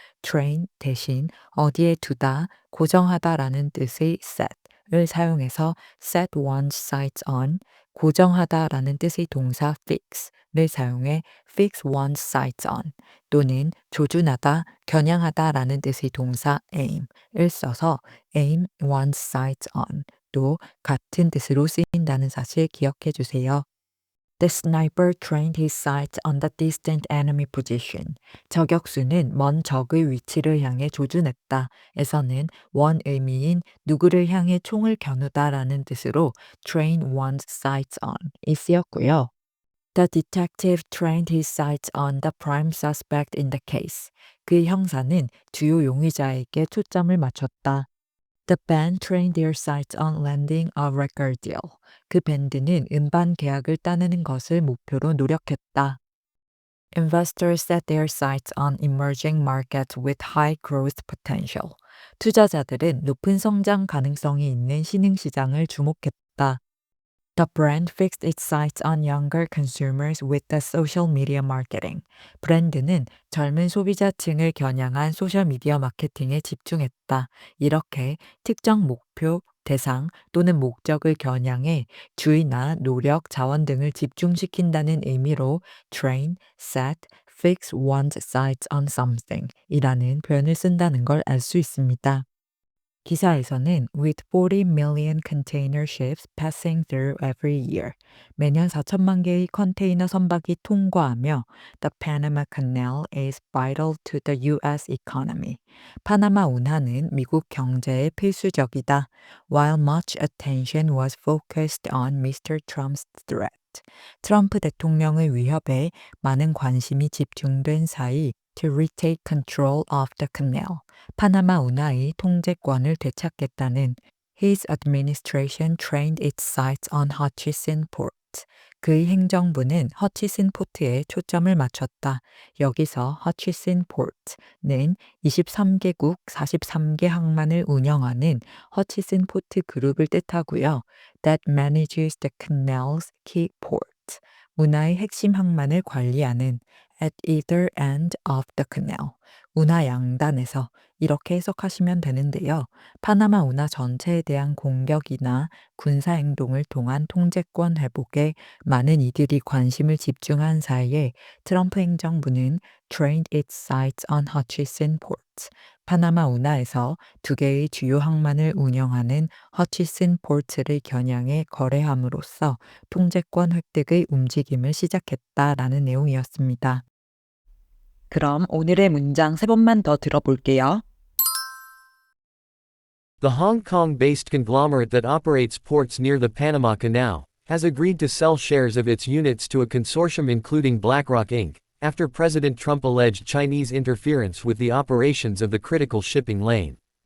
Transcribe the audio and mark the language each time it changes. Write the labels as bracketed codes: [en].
[ko] train 대신 어디에 두다, 고정하다라는 뜻의 set을 사용해서 [en] set one's sights on, [ko] 고정하다라는 뜻의 동사 fix를 사용해 [en] fix one's sights on, [ko] 또는 조준하다, 겨냥하다라는 뜻의 동사 aim을 써서 [en] aim one's sights on [ko] 또 같은 뜻으로 쓰인다는 사실 기억해 주세요. [en] The sniper trained his sights on the distant enemy position. [ko] 저격수는 먼 적의 위치를 향해 조준했다. 에서는 원 의미인 누구를 향해 총을 겨누다라는 뜻으로 [en] train one's sights on [ko] 이 쓰였고요. [en] The detective trained his sights on the prime suspect in the case. [ko] 그 형사는 주요 용의자에게 초점을 맞췄다. [en] The band trained their sights on landing a record deal. [ko] 그 밴드는 음반 계약을 따내는 것을 목표로 노력했다. [en] Investors set their sights on emerging markets with high growth potential. [ko] 투자자들은 높은 성장 가능성이 있는 신흥시장을 주목했다. [en] The brand fixed its sights on younger consumers with the social media marketing. [ko] 브랜드는 젊은 소비자층을 겨냥한 소셜미디어 마케팅에 집중했다. 이렇게 특정 목표, 대상 또는 목적을 겨냥해 주의나 노력, 자원 등을 집중시킨다는 의미로 [en] train, set, fix one's sights on something [ko] 이라는 표현을 쓴다는 걸 알 수 있습니다. 기사에서는 [en] with 40 million container ships passing through every year [ko] 매년 4천만 개의 컨테이너 선박이 통과하며 [en] the Panama Canal is vital to the U.S. economy. [ko] 파나마 운하는 미국 경제에 필수적이다. [en] While much attention was focused on Mr. Trump's threat. [ko] 트럼프 대통령의 위협에 많은 관심이 집중된 사이 [en] to retake control of the canal. [ko] 파나마 운하의 통제권을 되찾겠다는 [en] His administration trained its sights on Hutchison Port. [ko] 그의 행정부는 허치슨 포트에 초점을 맞췄다. 여기서 Hutchison Port는 23개국 43개 항만을 운영하는 허치슨 포트 그룹을 뜻하고요. [en] That manages the canal's key port. [ko] 운하의 핵심 항만을 관리하는 [en] at either end of the canal. [ko] 운하 양단에서 이렇게 해석하시면 되는데요. 파나마 운하 전체에 대한 공격이나 군사 행동을 통한 통제권 회복에 많은 이들이 관심을 집중한 사이에 트럼프 행정부는 [en] trained its sights on Hutchison Port. [ko] 파나마 운하에서 두 개의 주요 항만을 운영하는 허치슨 포트를 겨냥해 거래함으로써 통제권 획득의 움직임을 시작했다라는 내용이었습니다. 그럼 오늘의 문장 세 번만 더 들어볼게요. [en] The Hong Kong-based conglomerate that operates ports near the Panama Canal has agreed to sell shares of its units to a consortium including BlackRock Inc., after President Trump alleged Chinese interference with the operations of the critical shipping lane.